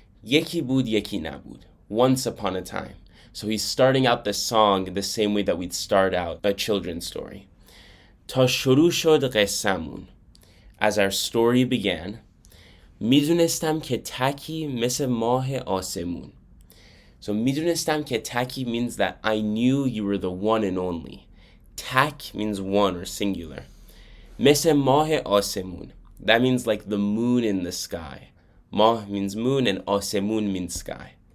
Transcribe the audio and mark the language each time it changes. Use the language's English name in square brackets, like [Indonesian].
[English] Yeki Bood Yeki Nabood, once upon a time. So he's starting out the song the same way that we'd start out a children's story. [Persian] تا شروع شد قصه‌مون. [English] As our story began, [Persian] میدونستم که تکی مثل ماه آسمون. [English] So [Persian] میدونستم که تکی [English] means that I knew you were the one and only. Tak means one or singular. [Persian] مثل ماه آسمون. [English] That means like the moon in the sky. ماه means moon and آسمون means sky.